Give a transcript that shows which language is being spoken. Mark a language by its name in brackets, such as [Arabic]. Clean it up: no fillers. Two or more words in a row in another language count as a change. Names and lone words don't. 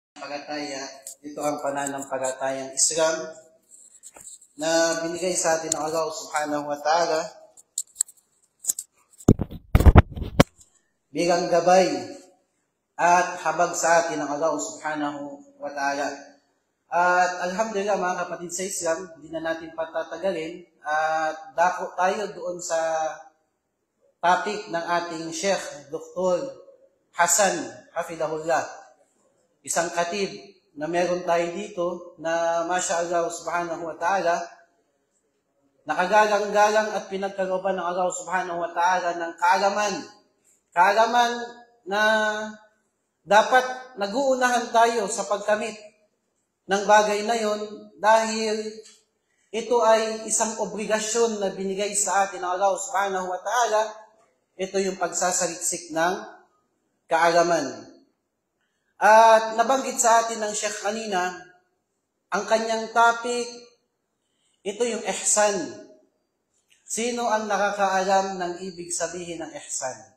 [Filipino] pananampalataya. Ito ang pananampalatayang Islam na binigay sa atin ng Allah [Arabic] سبحانه وتعالى [Filipino] bilang gabay at habag sa atin ng Allah [Arabic] سبحانه وتعالى. [Filipino] At alhamdulillah mga kapatid sa Islam, hindi na natin patatagalin at dako tayo doon sa topic ng ating Sheikh Dr. Hasan Hafidahullah. Isang katib na meron tayo dito na [Arabic] ما شاء الله سبحانه وتعالى, [Filipino] nakagalang-galang at pinagkalooban ng Allah [Arabic] سبحانه وتعالى [Filipino] ng kaalaman na dapat nag-uunahan tayo sa pagkamit ng bagay na yon dahil ito ay isang obligasyon na binigay sa atin ng Allah [Arabic] سبحانه وتعالى. [Filipino] Ito yung pagsasaliksik ng kaalaman. At nabanggit sa atin ng Sheikh kanina, ang kanyang topic, ito yung ihsan. Sino ang nakakaalam ng ibig sabihin ng ihsan?